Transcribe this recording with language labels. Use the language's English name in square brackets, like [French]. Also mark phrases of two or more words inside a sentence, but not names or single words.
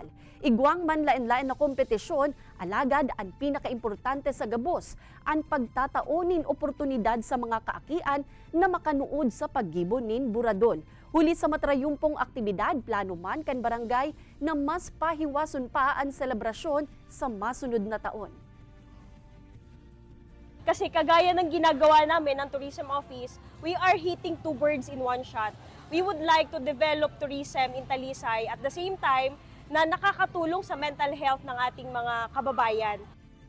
[Bikol] Igwang man lain-lain na kompetisyon, alagad ang pinakaimportante sa gabos, ang pagtataonin oportunidad sa mga kaakian na makanuod sa paggibo nin Buradol. Huli sa matrayumpong aktibidad, plano man kan barangay na mas pahiwason pa ang selebrasyon sa masunod na taon. [Filipino] Kasi kagaya ng ginagawa namin ng Tourism Office, [English] we are hitting two birds in one shot. We would like to develop tourism in Talisay at the same time [Filipino] na nakakatulong sa mental health ng ating mga kababayan.